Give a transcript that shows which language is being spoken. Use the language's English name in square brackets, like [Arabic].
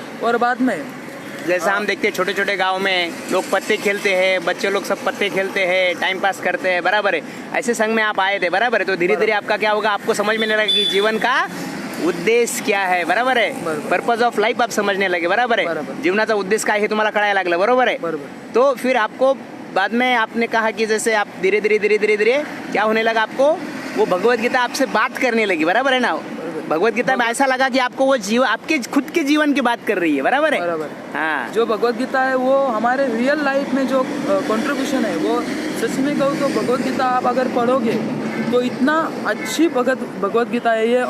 [Hindi] और बाद में जैसा हम देखते हैं छोटे छोटे गांव में लोग पत्ते खेलते हैं, बच्चे लोग सब पत्ते खेलते हैं, टाइम पास करते हैं, बराबर है। ऐसे संग में आप आए थे, बराबर है। तो धीरे धीरे आपका क्या होगा, आपको समझ में नहीं लगा कि जीवन का उद्देश्य क्या है, बराबर है। पर्पज ऑफ लाइफ आप समझने लगे, बराबर है। [Marathi] जीवनाचा उद्देश्य काय हे तुम्हाला कळायला लागलं, बरोबर है। [Hindi] तो फिर आपको बाद में आपने कहा कि जैसे आप धीरे धीरे क्या होने लगा, आपको वो भगवद गीता आपसे बात करने लगी, बराबर है ना। भगवद गीता में ऐसा लगा कि आपको वो आपके खुद के जीवन की बात कर रही है, बराबर है। हाँ, जो भगवद गीता है वो हमारे रियल लाइफ में जो कंट्रीब्यूशन है वो सच में कहूँ तो भगवद गीता आप अगर पढ़ोगे तो इतना अच्छी भगवद गीता है ये।